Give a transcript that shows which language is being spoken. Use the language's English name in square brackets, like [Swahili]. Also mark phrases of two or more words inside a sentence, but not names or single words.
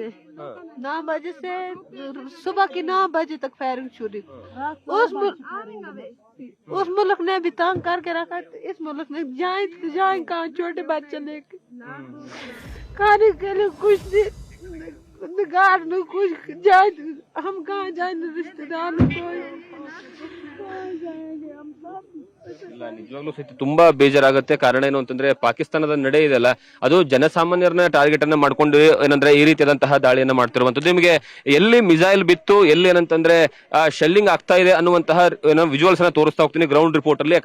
[Hindi] 9 बजे से सुबह की 9 बजे तक फायरिंग शुरू. उस मुल्क ने भी तंग करके रखा, इस मुल्क ने जाए कहाँ, छोटे बच्चे लेके खाने के लिए कुछ कुछ जाए, हम कहाँ जाए, रिश्तेदार [Kannada] ನಿಜವಾಗ್ಲೂ ಸಹಿತ ತುಂಬಾ ಬೇಜಾರಾಗುತ್ತೆ. ಕಾರಣ ಏನು ಅಂತಂದ್ರೆ ಪಾಕಿಸ್ತಾನದ ನಡೆ ಇದೆಲ್ಲ, ಅದು ಜನಸಾಮಾನ್ಯರನ್ನ ಟಾರ್ಗೆಟ್ ಅನ್ನ ಮಾಡ್ಕೊಂಡು ಏನಂದ್ರೆ ಈ ರೀತಿಯಾದಂತಹ ದಾಳಿಯನ್ನ ಮಾಡ್ತಿರುವಂತದ್ದು. ನಿಮಗೆ ಎಲ್ಲಿ ಮಿಸೈಲ್ ಬಿತ್ತು, ಎಲ್ಲಿ ಏನಂತಂದ್ರೆ ಶೆಲ್ಲಿಂಗ್ ಆಗ್ತಾ ಇದೆ ಅನ್ನುವಂತಹ ವಿಜುವಲ್ಸ್ ಅನ್ನ ತೋರಿಸ್ತಾ ಹೋಗ್ತೀನಿ [English] ground report [Kannada] ಅಲ್ಲಿ.